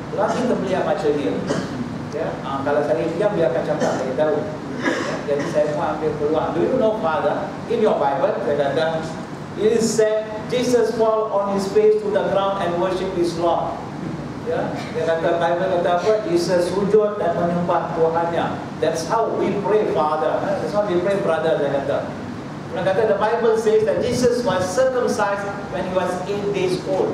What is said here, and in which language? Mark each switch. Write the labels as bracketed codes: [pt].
[ms] Lagi terlihat macam dia. Ya, kalau saya diam dia akan cakap, saya tahu. Ya, jadi saya pun ambil peluang. [en] Do you know Father? In your Bible, [ms] saya kata, [en] it is said Jesus fall on his face to the ground and worship his Lord. [ms] Ya, dia kata Bible kata apa? Jesus sujud dan menyembah Tuhannya. [en] That's how we pray, Father. That's how we pray, brother. [ms] Dia kata. Dia kata [en] the Bible says that Jesus was circumcised when he was 8 days old.